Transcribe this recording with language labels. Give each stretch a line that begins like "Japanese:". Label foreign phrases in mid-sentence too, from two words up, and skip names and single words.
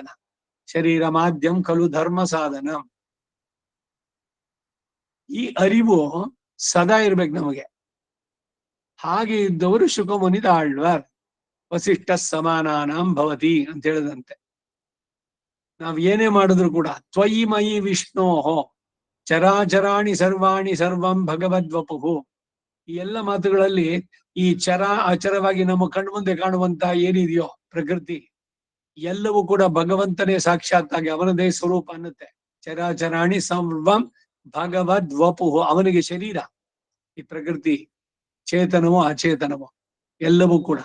Sanskrit: ಶರೀರ ಮಾಧ್ಯಮ ಖಲು ಧರ್ಮ ಸಾಧನ.
Kannada: ಈ ಅರಿವು ಸದಾ ಇರ್ಬೇಕು ನಮಗೆ. ಹಾಗೆ ಇದ್ದವರು ಶುಕಮುನಿ ಆಳ್ವಾರ್ ವಸಿಷ್ಠ
Sanskrit: ಸಮಾನಾನಾಂ ಭವತಿ
Kannada: ಅಂತ ಹೇಳಿದಂತೆ. ನಾವ್ ಏನೇ ಮಾಡಿದ್ರು ಕೂಡ
Sanskrit: ತ್ವಯಿ ಮಯಿ ವಿಷ್ಣೋಹೋ ಚರಾಚರಾಣಿ ಸರ್ವಾಣಿ ಸರ್ವಂ ಭಗವದ್ವಪುಹು.
Kannada: ಈ ಎಲ್ಲ ಮಾತುಗಳಲ್ಲಿ ಈ ಚರ ಅಚರವಾಗಿ ನಮ್ಮ ಕಣ್ಮುಂದೆ ಕಾಣುವಂತ ಏನಿದೆಯೋ ಪ್ರಕೃತಿ ಎಲ್ಲವೂ ಕೂಡ ಭಗವಂತನೇ ಸಾಕ್ಷಾತ್ತಾಗಿ ಅವನದೇ ಸ್ವರೂಪ ಅನ್ನುತ್ತೆ.
Sanskrit: ಚರಾಚರಾಣಿ ಸರ್ವಂ ಭಗವದ್ವಪುಹು.
Kannada: ಅವನಿಗೆ ಶರೀರ, ಈ ಪ್ರಕೃತಿ ಚೇತನವೋ ಅಚೇತನವೋ ಎಲ್ಲವೂ ಕೂಡ.